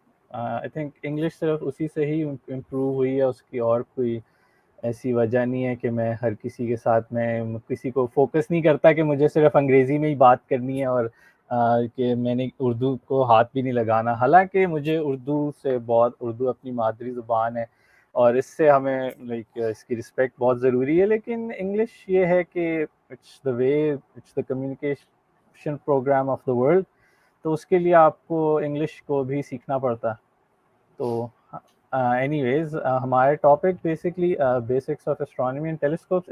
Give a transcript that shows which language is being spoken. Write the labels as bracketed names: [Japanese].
[English] I think [Urdu] English صرف اسی سے ہی امپروو ہوئی ہے, اس کی اور کوئی ایسی وجہ نہیں ہے کہ میں ہر کسی کے ساتھ میں کسی کو فوکس نہیں کرتا کہ مجھے صرف انگریزی میں ہی بات کرنی ہے اور کہ میں نے اردو کو ہاتھ بھی نہیں لگانا. حالانکہ مجھے اردو اپنی مادری زبان ہے اور اس سے ہمیں لائک اس کی رسپیکٹ بہت ضروری ہے. لیکن انگلش یہ ہے کہ [English] It's the way, it's the communication programme of the world. [Urdu] تو اس کے لیے آپ کو انگلش کو بھی سیکھنا پڑتا. تو اینی ویز ہمارے topic basically [English] Basics of astronomy and telescopes.